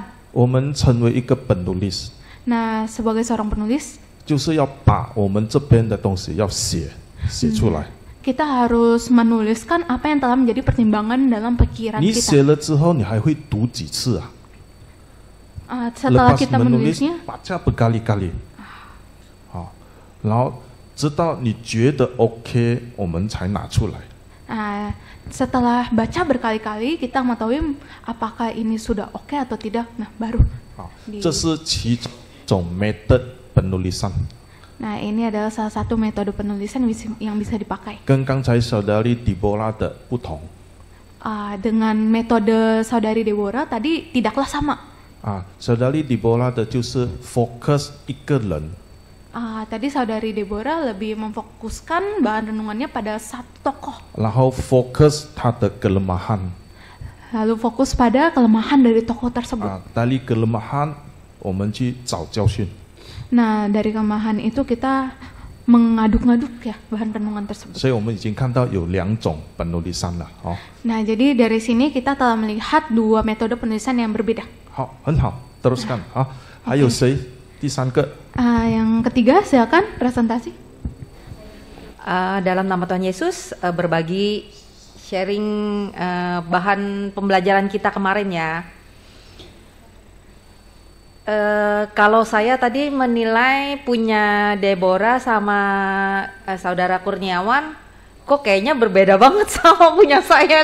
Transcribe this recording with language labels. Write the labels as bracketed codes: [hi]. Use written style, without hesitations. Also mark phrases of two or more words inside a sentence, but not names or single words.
[zh] 我们成为一个本读list。 [id] Nah, sebagai seorang penulis. [zh] 就是要把我们这边的东西要写出来。 [id] Kita harus menuliskan apa yang telah menjadi pertimbangan dalam pikiran [zh] 你 [id] kita. [zh] 写了之后，你还会读几次啊？ [id] Setelah kita menulisnya, baca berkali-kali， [zh] 然后直到你觉得 OK， 我们才拿出来。 [id] setelah baca berkali-kali, kita mengetahui apakah ini sudah oke atau tidak. Nah, baru. [zh] 这是其中一种 method penulisan。 [id] Nah, ini adalah salah satu metode penulisan yang bisa dipakai. [zh] 跟刚才saudari Deborah 的不同。 [id] Dengan metode saudari Deborah tadi tidaklah sama. [zh] saudari Deborah 的就是 focus 一个人。 [id] Tadi saudari Deborah lebih memfokuskan bahan renungannya pada satu tokoh. [zh] 然后 focus 他的 kelemahan。 [id] Lalu fokus pada kelemahan dari tokoh tersebut. dari kelemahan [zh] 我们去找教训。 [id] Nah, dari kelemahan itu kita mengaduk-ngaduk ya bahan renungan tersebut. [zh] 所以我们已经看到有2种 penulisan 了。 [id] Nah, jadi dari sini kita telah melihat 2 metode penulisan yang berbeda. [zh] 好，很好，teruskan。还有谁？第3个。 [id] Yang ketiga, silakan presentasi. Dalam nama Tuhan Yesus, berbagi sharing bahan pembelajaran kita kemarin ya. Kalau saya tadi menilai punya Deborah sama saudara Kurniawan, kok kayaknya berbeda banget sama punya saya.